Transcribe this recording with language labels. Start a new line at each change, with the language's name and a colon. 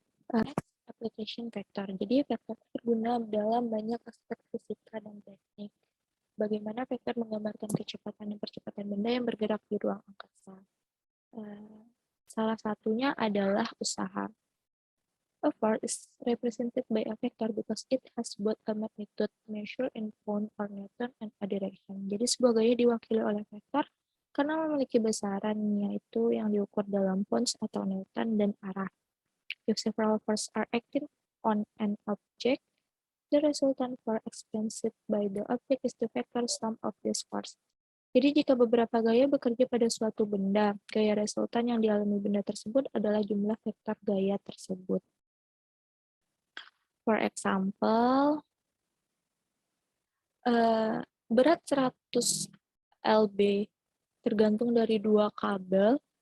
English: Next, application vector.
Indonesian: Jadi vektor berguna dalam banyak aspek fisika dan teknik. Bagaimana vektor menggambarkan kecepatan dan percepatan benda yang bergerak di ruang angkasa. Salah satunya adalah usaha.
English: A force is represented by a vector because it has both a magnitude measured in pound or newton and a direction.
Indonesian: Jadi sebuah gaya diwakili oleh vektor karena memiliki besaran, yaitu yang diukur dalam pounds atau newton, dan arah.
English: If several forces are acting on an object, the resultant force experienced by the object is the vector sum of these forces.
Indonesian: Jadi jika beberapa gaya bekerja pada suatu benda, gaya resultan yang dialami benda tersebut adalah jumlah vektor gaya tersebut.
English: For example,
Indonesian: berat 100 lb tergantung dari 2 kabel